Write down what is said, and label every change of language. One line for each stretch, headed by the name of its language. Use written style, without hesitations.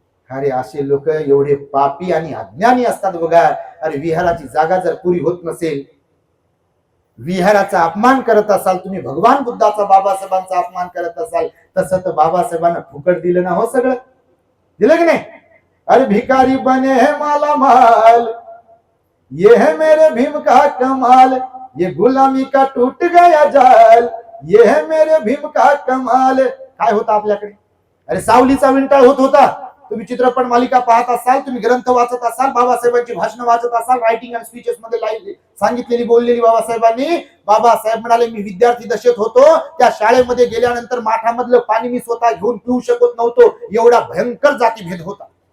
Marathi: अरे असे लोक एवढे पापी आणि अज्ञानी असतात बघा. अरे विहाराची जागा जर पुरी होत नसेल, विहाराचा अपमान करत असाल तुम्ही, भगवान बुद्धाचा बाबासाहेबांचा अपमान करत असाल, तसं तर बाबासाहेबांना फुकट दिलं ना हो, सगळं दिलं की नाही.
Hindi: अरे भिकारी बने है माला माल, ये है मेरे भीम का कमाल, ये गुलामी का टूट गया जाल, ये है मेरे भीम का कमाल.
Marathi: काय होता आपल्याकडे, अरे सावलीचा विंटाळ होत होता. तुम्ही चित्रपट मालिका पाहत असाल, तुम्ही ग्रंथ वाचत असाल, बाबासाहेबांची भाषण वाचत असाल, रायटिंग अँड स्पीचेस मध्ये लाईव्ह सांगितलेली बोललेली बाबासाहेबांनी. बाबासाहेब म्हणाले मी विद्यार्थी दशेत होतो, त्या शाळेमध्ये गेल्यानंतर माठामधलं पाणी मी स्वतः घेऊन पिऊ शकत नव्हतो, एवढा भयंकर जातीभेद होता.